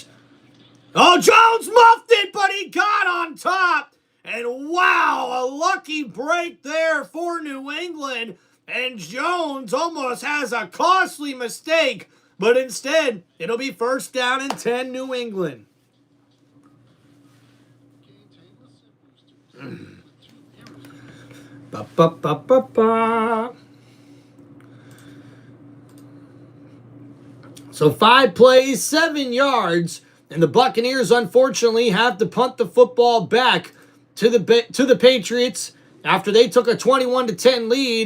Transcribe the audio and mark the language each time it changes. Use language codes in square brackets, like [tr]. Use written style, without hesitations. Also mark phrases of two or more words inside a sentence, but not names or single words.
[en] Oh, Jones muffed it, but he got on top. And wow, a lucky break there for New England. And Jones almost has a costly mistake, but instead, it'll be 1st down and 10 New England. Ba, ba, ba, ba, ba. So 5 plays, 7 yards, and the Buccaneers unfortunately have to punt the football back to the Patriots after they took a 21-10 lead.